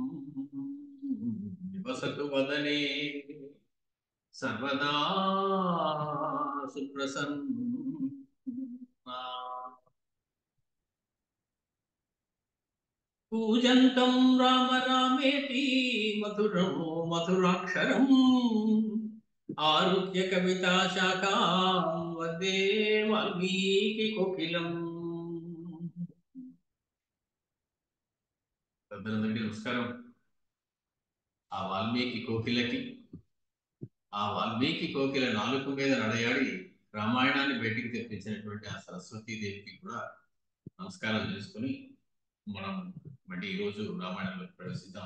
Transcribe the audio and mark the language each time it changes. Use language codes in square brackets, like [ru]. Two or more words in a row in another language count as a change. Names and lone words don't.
[sa] निवसतु वदने सर्वदा सुप्रसन्ना पूजन्तं राम रामेति मधुरो मधुराक्षरम् आरुह्य कविता शाखां वन्दे वाल्मीकि कोकिलम्. [te] పెద్దలందరికీ నమస్కారం. ఆ వాల్మీకి కోకిల నాలుక మీద నడయాడి రామాయణాన్ని బయటికి తెప్పించినటువంటి ఆ సరస్వతీదేవికి కూడా నమస్కారం చేసుకుని మనం మళ్ళీ ఈరోజు రామాయణంలోకి ప్రవేశిద్దాం.